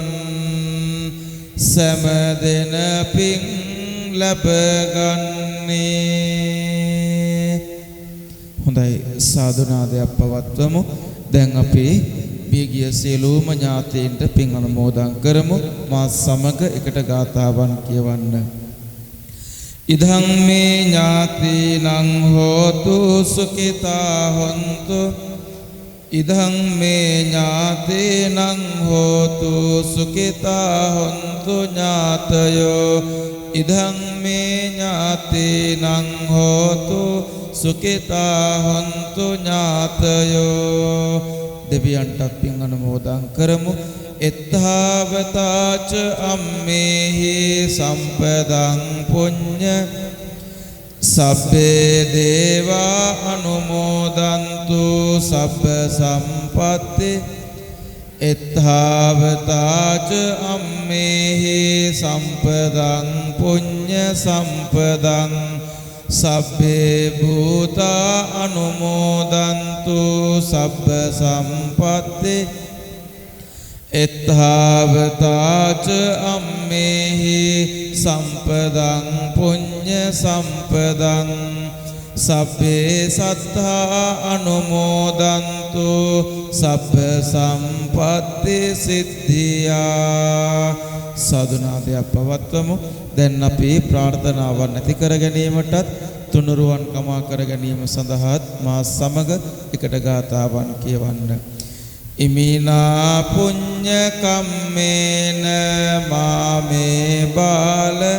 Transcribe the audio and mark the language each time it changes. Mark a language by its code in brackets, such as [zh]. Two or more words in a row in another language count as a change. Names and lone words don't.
[si] සෑම දෙන පින් ලැබගන්නේ හොඳයි සාදුනාදයක් පවත්වමු දැන් අපි මියගිය සියලුම ඥාතීන්ට පින් අනුමෝදන් කරමු මා සමග එකට ගාථාවන් කියවන්න [pi] ඉදං මේ ඥාතිනං හෝතු සුඛිතා හොන්තු ඉදං මේ ඥාතිනං හෝතු සුඛිතා හොන්තු ඥාතයෝ ඉදං මේ ඥාතිනං හෝතු සුඛිතා හොන්තු ඥාතයෝ [si] දෙවියන්ට පින් අනුමෝදන් කරමු [pi] එත්තාවතාච අම්මේහි සම්පදං පුඤ්ඤ සබ්බේ දේවා අනුමෝදන්තු සබ්බ සම්පatti එත්තාවතාච අම්මේහි සම්පදං පුඤ්ඤ සම්පදං සබ්බේ භූතා අනුමෝදන්තු සබ්බ සම්පatti එත්තාවතාච අම්මේහි සම්පදං පුඤ්ඤ සම්පදං සබ්බේ සත්තා අනුමෝදන්තු සබ්බ සම්පatti සිද්ධියා [si] සාදුනාදයක් පවත්වමු දැන් අපි ප්‍රාර්ථනාවන් ඇති කර ගැනීමටත් තුනුරුවන් කමා කර ගැනීම සඳහාත් මා සමග එකට ගාථාවන් කියවන්න [pi] ඉමිනා පුඤ්ඤ කම්මේන මාමේ බාල